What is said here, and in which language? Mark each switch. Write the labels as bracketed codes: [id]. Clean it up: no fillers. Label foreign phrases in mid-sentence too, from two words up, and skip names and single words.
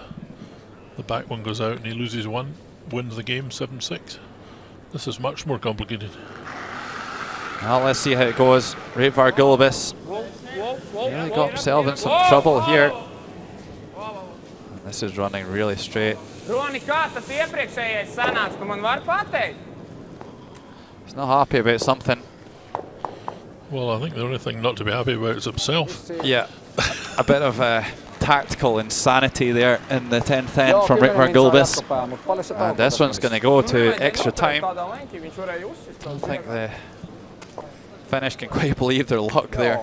[en] The back one goes out and he loses 1, wins the game 7-6. This is much more complicated. Well, let's see how it goes. Reitvar Gulbis really got himself in some trouble here. And this is running really straight. [lv] Roni, kā tas iepriekšējais sanāca? Tu man vari pateikt? [en] He's not happy about something. Well, I think the only thing not to be happy about is himself. Yeah, a bit of tactical insanity there in the 10th end from Reitvar Gulbis. And this one's going to go to extra time. I don't think the Finnish can quite believe their luck there.